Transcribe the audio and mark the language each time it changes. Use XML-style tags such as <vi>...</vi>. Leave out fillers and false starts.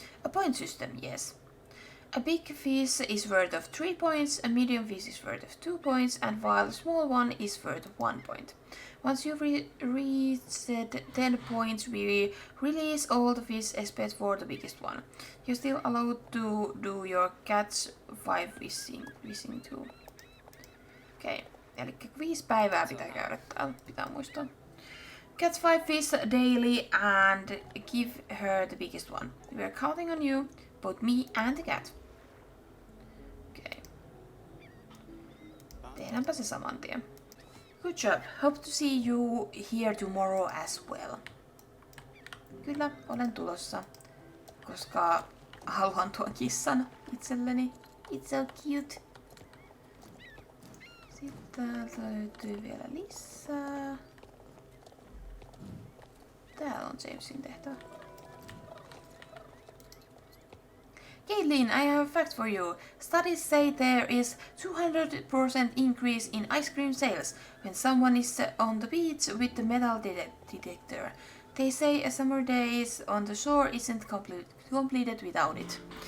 <en>A point system, yes. A big fish is worth of 3 points, a medium fish is worth of 2 points, and while a small one is worth of 1 point. Once you've reached 10 points, we release all the fish except for the biggest one. You're still allowed to do your catch 5 fishing too.</en> <fi>Okei, eli 5 päivää pitää käydä täällä, pitää muistaa.</fi> <en>Catch 5 fish daily and give her the biggest one. We're counting on you, both me and the cat.</en> <fi>Okei. Tehdäänpä se saman tien.</fi> <en>Good job. Hope to see you here tomorrow as well.</en> <fi>Kyllä, olen tulossa, koska haluan tuon kissan itselleni.</fi> <en>It's so cute.</en> <fi>Sitten täältä löytyy vielä lisää. Täällä on Jamesin tehtävä.</fi> <en>Caitlin, I have a fact for you. Studies say there is 200% increase in ice cream sales when someone is on the beach with the metal detector. They say a summer days on the shore isn't completed without it.</en>